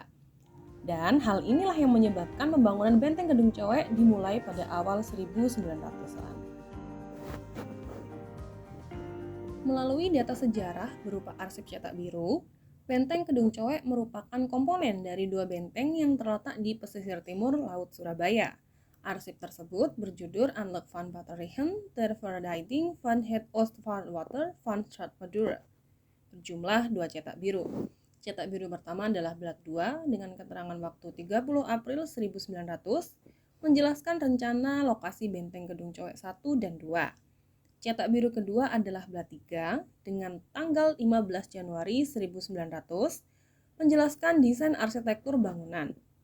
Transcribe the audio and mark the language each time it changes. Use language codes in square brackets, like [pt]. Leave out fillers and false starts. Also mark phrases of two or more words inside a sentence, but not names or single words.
[id] Dan hal inilah yang menyebabkan pembangunan Benteng Kedung Coek dimulai pada awal 1900-an. Melalui data sejarah berupa arsip cetak biru, Benteng Kedung Coek merupakan komponen dari dua benteng yang terletak di pesisir timur Laut Surabaya. Arsip tersebut berjudul Anlek van Batterijen ter Verdediging van het Oostvaarwater van Stad Madura, berjumlah 2 cetak biru. Cetak biru pertama adalah Blad 2 dengan keterangan waktu 30 April 1900 menjelaskan rencana lokasi Benteng Kedung Coek 1 dan 2. Cetak biru kedua adalah Blad 3 dengan tanggal 15 Januari 1900 menjelaskan desain arsitektur bangunan.